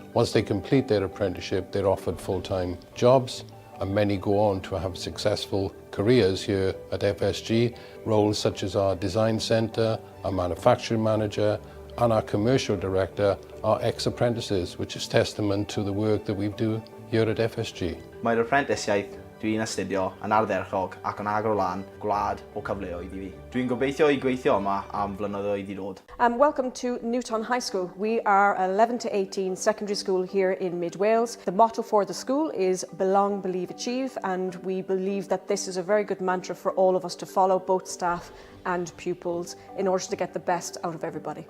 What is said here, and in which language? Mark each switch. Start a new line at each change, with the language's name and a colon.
English: Once they complete their apprenticeship, they're offered full-time jobs, and many go on to have successful careers here at FSG. Roles such as our design centre, our manufacturing manager, and our commercial director are ex-apprentices, which is testament to the work that we do here at FSG.
Welsh: Mae'r apprenticesiaeth dwi'n astudio yn ardderchog ac yn agor lan gwlad o cyfleoedd i fi. Dwi'n gobeithio i gweithio yma am flynyddoedd i ddod.
English: Welcome to Newton High School. We are 11 to 18 secondary school here in Mid Wales. The motto for the school is Belong, Believe, Achieve, and we believe that this is a very good mantra for all of us to follow, both staff and pupils, in order to get the best out of everybody.